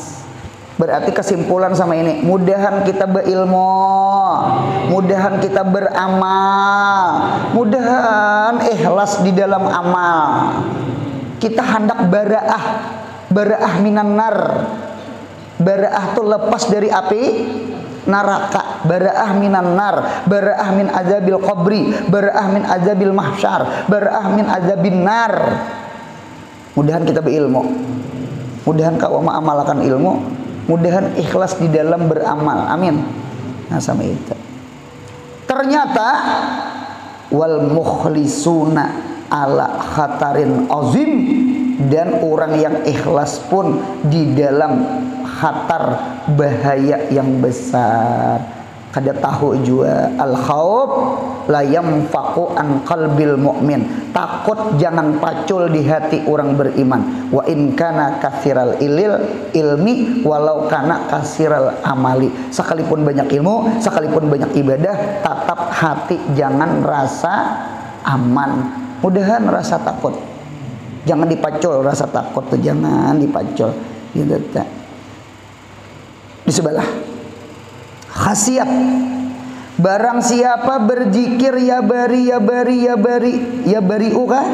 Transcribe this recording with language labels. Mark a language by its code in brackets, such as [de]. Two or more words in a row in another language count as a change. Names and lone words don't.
[bjn] Berarti kesimpulan sama ini, mudahan kita berilmu, mudahan kita beramal, mudahan ikhlas di dalam amal. Kita hendak [ar] براءة من النار. [bjn] Bara'ah itu lepas dari api neraka, [ar] براءة من النار، براءة من عذاب القبر، براءة من عذاب المحشر، براءة من عذاب النار. [bjn] Mudahan kita berilmu, mudahan kau mengamalkan ilmu, mudahan ikhlas di dalam beramal. Amin. Nah, sama itu. Ternyata [ar] والمخلصون على خطر عظيم, [bjn] dan orang yang ikhlas pun di dalam khatar bahaya yang besar. Kada tahu juga [ar] الخوف لا يمفق عن قلب المؤمن. [bjn] Takut jangan pacul di hati orang beriman. [ar] وإن كان كثير العلم ولو كان كثير العمل. [bjn] Sekalipun banyak ilmu, sekalipun banyak ibadah, tetap hati jangan rasa aman. Mudahan rasa takut. Jangan dipacul rasa takut tuh, jangan dipacul. Gitu tak. Di sebelah khasiat, barang siapa berzikir ya bari kah?